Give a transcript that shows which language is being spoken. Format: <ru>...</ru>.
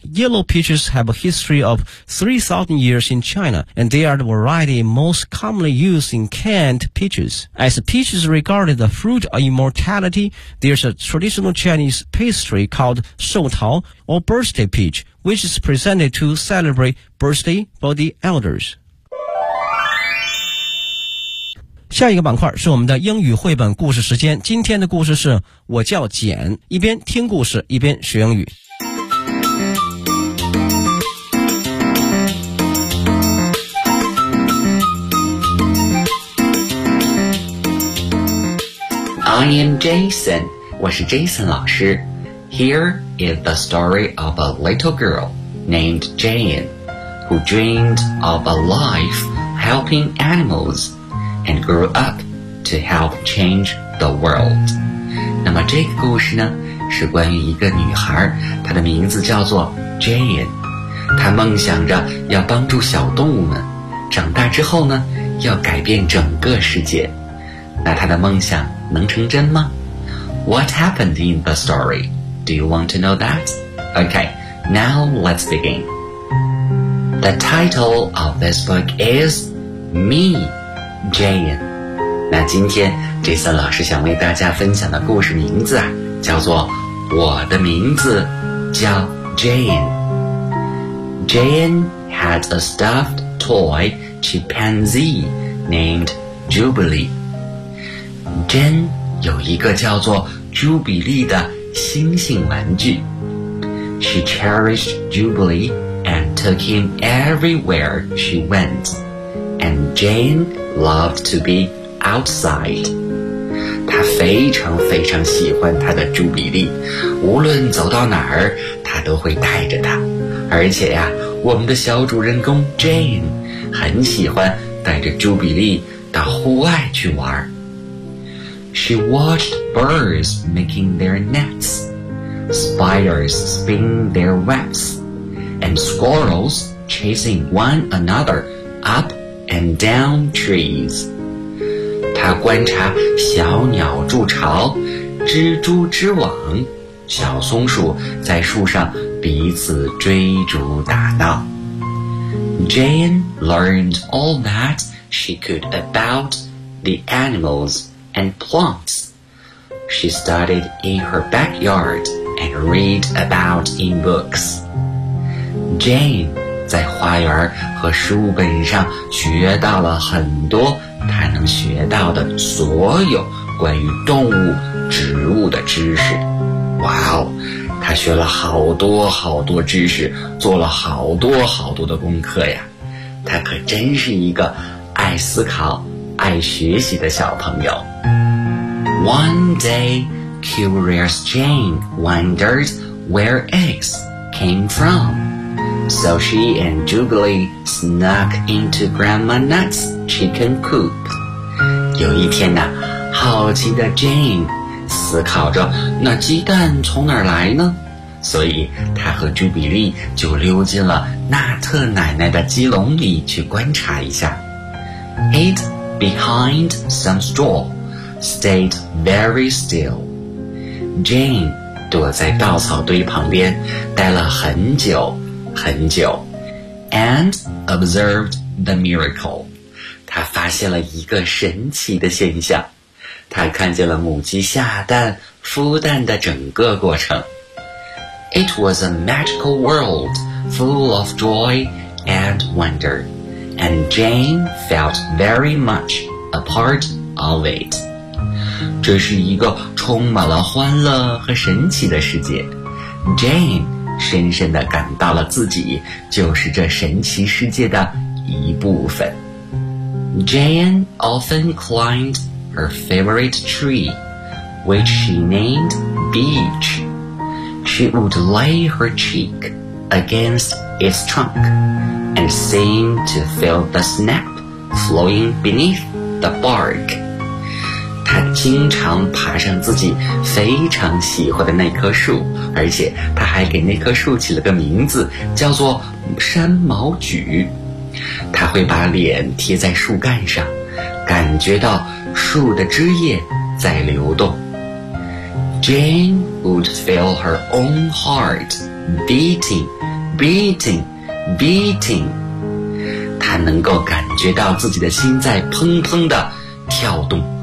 <en>Yellow peaches have a history of 3,000 years in China, and they are the variety most commonly used in canned peaches. As peaches regarded the fruit of immortality, there's a traditional Chinese pastry called Shou Tao, or birthday peach, which is presented to celebrate birthday for the elders.</en> <zh>下一个板块是我们的英语绘本故事时间。今天的故事是我叫简，一边听故事一边学英语。</zh> <en>I am Jason，</en> <zh>我是 Jason 老师。</zh> <en>Here is the story of a little girl named Jane, who dreamed of a life helping animals and grew up to help change the world.</en> <zh>那么这个故事呢，是关于一个女孩，她的名字叫做 Jane。她梦想着要帮助小动物们，长大之后呢，要改变整个世界。那她的梦想能成真吗？</zh> <en>What happened in the story? Do you want to know that? Okay, now let's begin. The title of this book is Me, Jane.</en> <zh>那今天 Jason 老师想为大家分享的故事名字啊，叫做我的名字叫 Jane.</zh> <en>Jane had a stuffed toy chimpanzee named Jubilee.</en> <zh>Jane 有一个叫做 Jubilee 的星星玩具。</zh> <en>She cherished Jubilee and took him everywhere she went. And Jane loved to be outside.</en> <zh>她非常非常喜欢她的朱比利，无论走到哪儿，她都会带着她。而且呀，我们的小主人公 Jane 很喜欢带着朱比利到户外去玩。</zh> <en>She watched birds making their nets, spiders spinning their webs, and squirrels chasing one another up and down trees.</en> <zh>她观察小鸟筑巢，蜘蛛织网，小松鼠在树上彼此追逐打闹。</zh> <en>Jane learned all that she could about the animals. And plants. She studied in her backyard and read about in books.</en> <zh>Jane 在花园和书本上学到了很多她能学到的所有关于动物、植物的知识。哇哦，她学了好多好多知识，做了好多好多的功课呀。她可真是一个爱思考、爱学习的小朋友。</zh> <en>One day, curious Jane wondered where eggs came from. So she and Jubilee snuck into Grandma Nut's chicken coop.</en> <zh>有一天呢，好奇的 Jane 思考着那鸡蛋从哪儿来呢？所以她和 Jubilee 就溜进了纳特奶奶的鸡笼里去观察一下。</zh> <en>Hid behind some straw. Stayed very still.</en> <zh>Jane 躲在稻草堆旁边待了很久很久</zh> <en>and observed the miracle.</en> <zh>她发现了一个神奇的现象，她看见了母鸡下蛋孵蛋的整个过程。 It was a magical world full of joy and wonder, and Jane felt very much a part of it. 这是一个充满了欢乐和神奇的世界。 Jane 深深地感到了自己就是这神奇世界的一部分。</zh> <en>Jan often climbed her favorite tree, which she named Beech. She would lay her cheek against its trunk and seem to feel the sap flowing beneath the bark.</en> <zh>他经常爬上自己非常喜欢的那棵树，而且他还给那棵树起了个名字，叫做山毛榉。他会把脸贴在树干上，感觉到树的枝叶在流动。</zh> <en>Jane would feel her own heart beating, beating, beating.</en> <zh>她能够感觉到自己的心在砰砰地跳动。</zh>